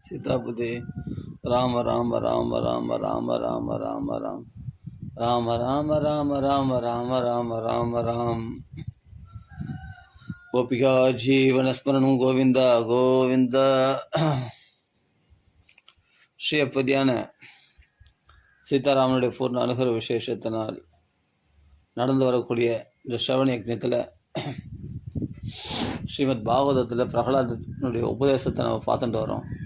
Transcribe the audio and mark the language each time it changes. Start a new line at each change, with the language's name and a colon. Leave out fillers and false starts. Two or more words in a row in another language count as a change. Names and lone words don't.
Sanskrit: सीतापति राम राम राम राम राम राम राम राम राम राम राम राम राम राम राम राम गोपिका जीवनस्मरणं गोविंद गोविंद
Tamil: ஸ்ரீ அப்பதியான சீதாராமனுடைய பூர்ண அனுகிர விசேஷத்தினால் நடந்து வரக்கூடிய இந்த ஸ்ரவண யக்ஞத்தில் ஸ்ரீமத் பாகவதத்தில் பிரகலாதனுடைய உபதேசத்தை நம்ம பார்த்துட்டு வரோம்.